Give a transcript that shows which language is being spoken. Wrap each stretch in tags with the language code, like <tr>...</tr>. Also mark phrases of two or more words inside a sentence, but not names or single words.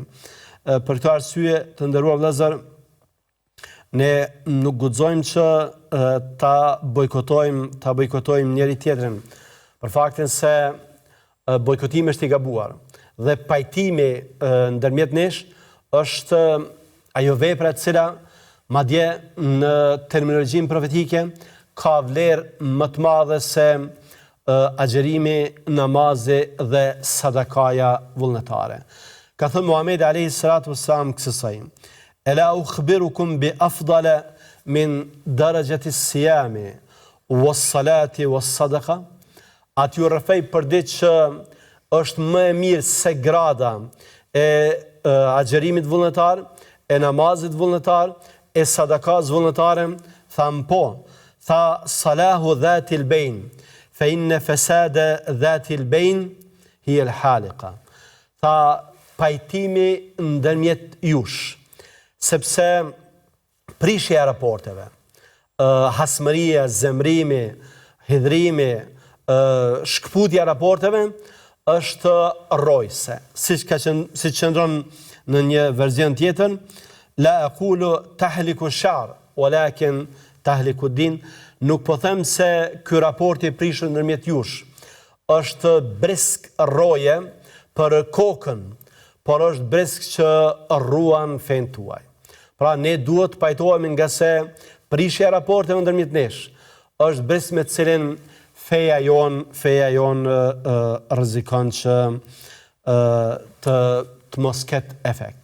<sq>Për këtë arsye, të nderuar vëllezër, ne nuk guxojmë që ta bojkotojmë njëri tjetrin, për faktin se bojkotimi është i gabuar, dhe pajtimi ndërmjet nesh është ajo vepra e cila, madje në terminologjinë profetike, ka vlerë më të madhe se agjerimi, namazi dhe sadakaja vullnetare. Ka thënë Muhamedi</sq> <ar>عليه الصلاة والسلام</ar> <sq>kësaj:</sq> <ar>"ألا أخبركم بأفضل من درجة الصيام والصلاة والصدقة."</ar> <sq>Atë ju rrëfej për ditë që është më e mirë se grada e agjerimit vullnetar, e namazit vullnetar, e sadakas vullnetare. Tham po, tha:</sq> <ar>"صلاح ذات البين فإن فساد ذات البين هي الحالقة."</ar> <sq>Tha: pajtimi ndërmjet jush, sepse prishja e raporteve, hasmëria, zemrimi, hidhrimi, shkputja e raporteve është rrojse, si qëndron në një verzion tjetër,</sq> <ar>لا أقول تحلق الشعر ولكن تحلق الدين,</ar> <sq>nuk po them se ky raport i prishur ndërmjet jush është brisk rroje për kokën, por është brisk që rruan fen tuaj. Pra ne duhet të pajtohemi nga se prishja e raporteve ndërmjet nesh është brisk me të cilin feja jon rrezikon që të mos ketë efekt.</sq>